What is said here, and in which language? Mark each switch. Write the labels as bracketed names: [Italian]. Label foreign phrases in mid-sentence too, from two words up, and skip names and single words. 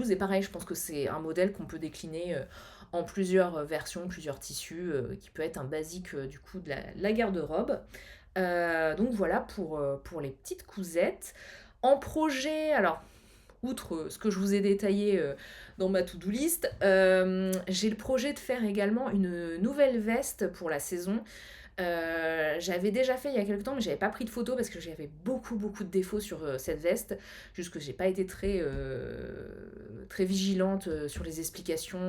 [French] Et pareil, je pense que c'est un modèle qu'on peut décliner en plusieurs versions, plusieurs tissus, qui peut être un basique du coup de la garde-robe. Donc voilà pour les petites cousettes. En projet, alors, outre ce que je vous ai détaillé dans ma [English] to-do list, [French] j'ai le projet de faire également une nouvelle veste pour la saison. J'avais déjà fait il y a quelques temps, mais j'avais pas pris de photos parce que j'avais beaucoup de défauts sur cette veste. Juste que j'ai pas été très vigilante sur les explications.